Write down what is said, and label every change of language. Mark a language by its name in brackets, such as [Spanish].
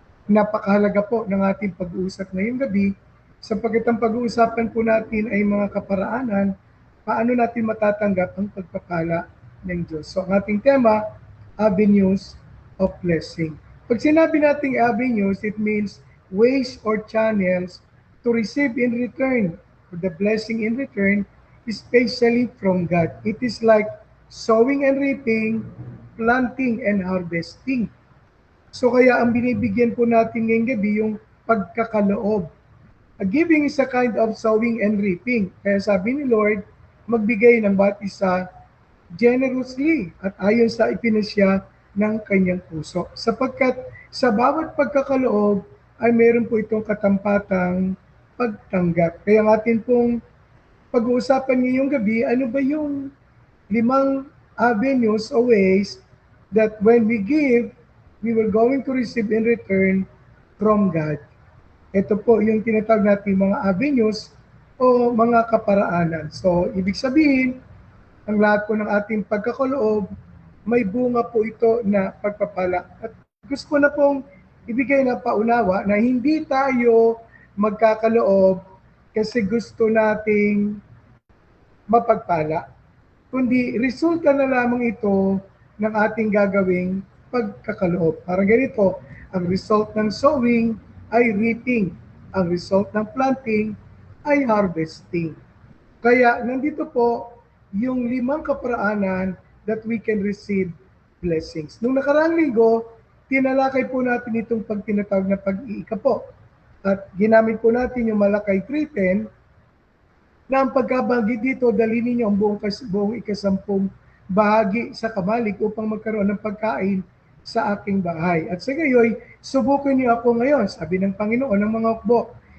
[Filipino] Napakahalaga po ng ating pag-uusap ngayong gabi sapagkat ang pag-uusapan po natin ay mga kaparaanan, paano natin matatanggap ang pagpapala ng Diyos. So ang ating tema, avenues of blessing. Pag sinabi nating [English] avenues, it means ways or channels to receive in return, or the blessing in return, especially from God. It is like sowing and reaping, planting and harvesting. [Filipino] So kaya ang binibigyan po natin ngayong gabi yung pagkakaloob. [English] Giving is a kind of sowing and reaping. [Filipino] Kaya sabi ni Lord, magbigay ng bawat isa generously at ayon sa ipinasya ng kanyang puso. Sapagkat sa bawat pagkakaloob ay meron po itong katampatang pagtanggap. Kaya atin pong pag-uusapan ngayong gabi, ano ba yung [English] 5 avenues or ways that when we give, we were going to receive in return from God. [Filipino] Ito po yung tinatawag natin mga avenues o mga kaparaanan. So, ibig sabihin, ang lahat po ng ating pagkakaloob, may bunga po ito na pagpapala. At gusto ko na pong ibigay na paunawa na hindi tayo magkakaloob kasi gusto nating mapagpala, kundi resulta na lamang ito ng ating gagawing pagkakaloob. Parang ganito, ang result ng sowing ay reaping, ang result ng planting ay harvesting. Kaya nandito po yung 5 kaparaanan [English] that we can receive blessings. [Filipino] Nung nakaraang linggo, tinalakay po natin itong pagtinatawag na pag-iika po. At ginamit po natin yung Malakay 3:10 na ang pagkabanggit dito, dali ninyo ang buong ikasampung bahagi sa kamalig upang magkaroon ng pagkain sa aking bahay. At sa gayoy, subukan niyo ako ngayon, sabi ng Panginoon ng mga hukbo.